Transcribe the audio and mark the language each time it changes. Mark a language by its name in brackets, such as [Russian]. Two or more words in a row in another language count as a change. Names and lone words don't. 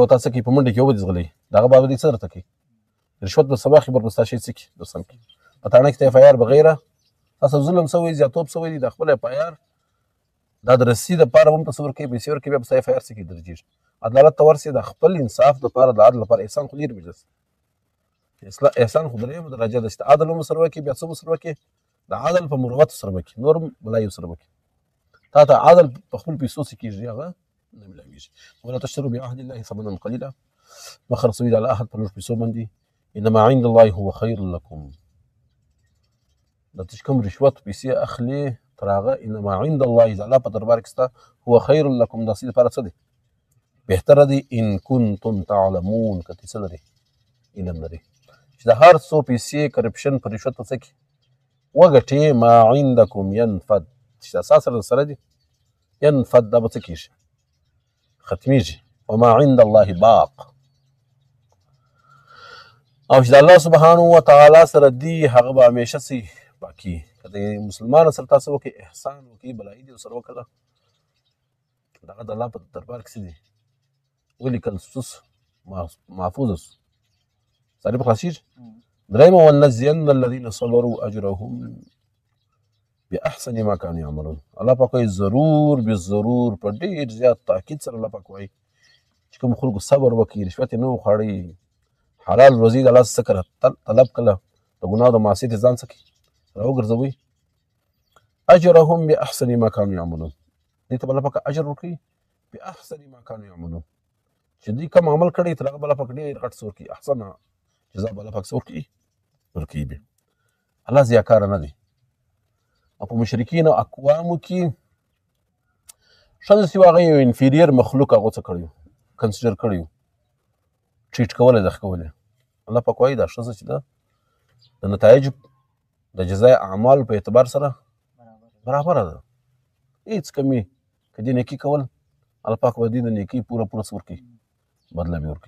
[Pashto] به تا څه کوي په منډه کې وبه دې ځغلوي د هغه بعد به دې څه درته کوي رشوت به سبا خبر به ستا شی څه کړي درسم کړي په تاڼه کې ته اف آی آر بغیره تاسو ظلم سوی زیاتوب سوی دي د خپل اف آی آر دا د رسۍ دپاره به هم ته څه ورکوي پیسې ورکوي بیا به ستا اف آی آر څه کړي درجېږي عدالت ته ورسې د خپل انصاف دپاره د عدل لپاره احسان خو ډېر مجلس احسان خو درېیمه درجه ده چې د عدل هم ورسره وکړي بیا څه ورسره وکړي د عدل په مروتو سره وکړي نور هم بلایي ورسره وکړي تا ته عدل په خپل پیسو څه کېږي هغه نه میلاویږي. [Arabic] ولا تشتروا بعهد الله ثمنا قلیلا [Pashto] مه خرڅوئ د الله عهد په لږ پیسو باندې [Arabic] انما عند الله هو خیر لکم [Pashto] دا ته چې کوم رشوت پیسې اخلي تر هغه [Arabic] انما عند الله [Pashto] د الله په دربار کې ستا [Arabic] هو خیر لکم [Pashto] دا ستاسې لپاره څه دی بهتره دی [Arabic] ان کنتم تعلمون [Pashto] که ته څه لرې علم لرې چې د هر څو پیسې کرپشن په رشوت په څه کې وګټې [Arabic] ما عندکم ینفد [Pashto] چې اساس سره دي ینفد دا به څه کېږي ختمیږي [Arabic] وما عند الله باق [Pashto] او چې د الله [Arabic] سبحانه وتعالی [Pashto] سره دی هغه به همیشه سي باقي که د مسلمان سره تاسو وکړئ احسان وکړئ بلایي دې ورسره وکړه دغه د الله په دربار کې څه دي ولیکل سوس محفوظ سو سړی به خلاصېږي. درېیمه [Arabic] ولنجزین الذین صبروا اجرهم باحسن ما كانوا يعملون [Pashto] الله پاک وایي ضرور بالضرور په ډېر زیات تاکید سره الله پاک وایي چې کوم خلکو صبر وکړي رشوت یې نه وخوړی حلال روزي د الله څخه کړه طلب کړه د ګناه د معصیت ځان څه کړي راوګرځوئ [Arabic] اجرهم باحسن ما كانوا يعملون [Pashto] دې ته به الله پاک اجر ورکوي [Arabic] باحسن ما كانوا يعملون [Pashto] چې دوی کوم عمل کړی تر هغه به الله پاک ډېر غټ څه ورکوي احسن جزا به الله پاک څه ورکوي بیا الله ضیاکاره نه دی. او په مشرکین او اقوامو کې ښځه چې هغه یو انفیریر مخلوق هغه څه کړی کنسیډر کړی و ټریټ کولی دغه کولی الله پاک وایي دا ښځه چې ده د نتایجو د جزای اعمالو په اعتبار سره برابره ده هېڅ کمي که دې نیکي کول الله پاک به دې د نیکۍ پوره څه ورکوي بدله به ورکوي.